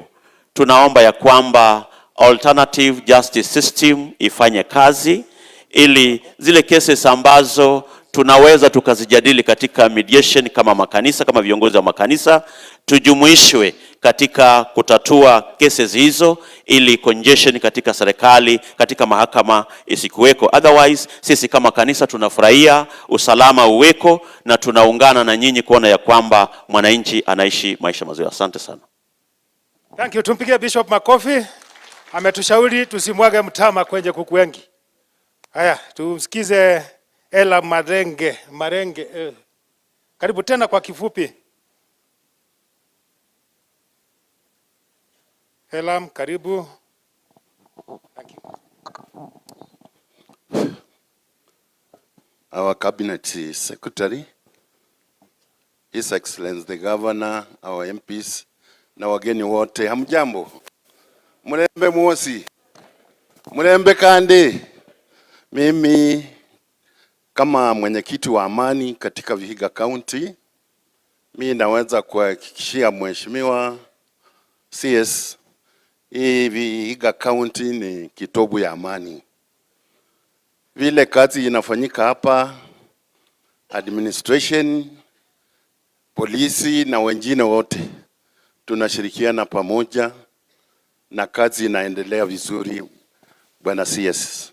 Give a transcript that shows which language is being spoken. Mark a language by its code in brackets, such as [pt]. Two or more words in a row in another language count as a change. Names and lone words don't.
[sw] Tunaomba ya kwamba [en] alternative justice system [sw] ifanye kazi, ili zile cases ambazo tunaweza tukazijadili katika mediation kama makanisa, kama viongozi wa makanisa, tujumuishwe katika kutatua cases hizo, ili congestion katika serikali, katika mahakama isikuweko. Otherwise, sisi kama kanisa tunafurahia usalama uweko, na tunaungana na nyinyi kuona ya kwamba mwananchi anaishi maisha mazuri. Asante sana. [en] Thank you. [sw] Tumpigie Bishop makofi. Ametushauri tusimwage mtama kwenye kuku wengi. Haya, tumsikize Ela Marenge. Karibu tena kwa kifupi. Elam, karibu. [en] Thank you. Our Cabinet Secretary, His Excellency the Governor, our MPs, [sw] na wageni wote, hamjambo? [luy] Murembe mwosi, murembe kande. [sw] Mimi kama mwenyekiti wa amani katika Vihiga County, mimi naweza kuhakikishia Mheshimiwa CS, hii Vihiga County ni kitovu ya amani. Vile kazi inafanyika hapa, administration, polisi na wengine wote tunashirikiana pamoja na kazi inaendelea vizuri, Bwana CS.